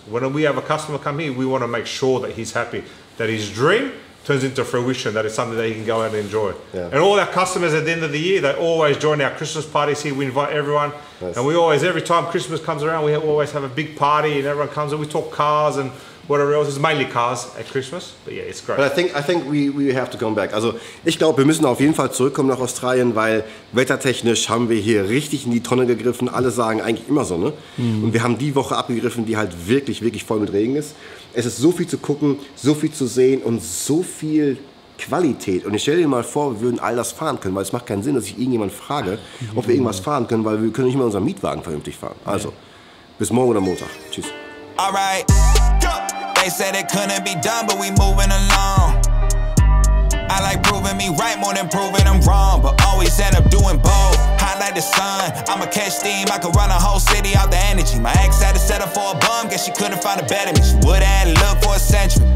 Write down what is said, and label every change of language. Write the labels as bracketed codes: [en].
[en] When we have a customer come here, we want to make sure that he's happy, that his dream turns into fruition, that is something that he can go out and enjoy. And all our customers at the end of the year, they always join our Christmas parties here. We invite everyone, and we always, every time Christmas comes around, we always have a big party and everyone comes and we talk cars and whatever else. It's mainly cars at Christmas, but yeah, it's great. But I think we have to come back. [de] Also ich glaube, wir müssen auf jeden Fall zurückkommen nach Australien, weil wettertechnisch haben wir hier richtig in die Tonne gegriffen. Alle sagen eigentlich immer so, ne? Und wir haben die Woche abgegriffen, die halt wirklich voll mit Regen ist. Es ist so viel zu gucken, so viel zu sehen und so viel Qualität. Und ich stelle dir mal vor, wir würden all das fahren können, weil es macht keinen Sinn, dass ich irgendjemand frage, ob wir irgendwas fahren können, weil wir können nicht mal unseren Mietwagen vernünftig fahren. Also, bis morgen oder Montag. Tschüss. [en] Alright, they said it couldn't be done, but we moving along. I like proving me right more than proving I'm wrong, but always end up doing both. Hot like the sun, I'ma catch steam, I could run a whole city out the energy. My ex had to settle for a bum, guess she couldn't find a better me. She would've had to look for a century.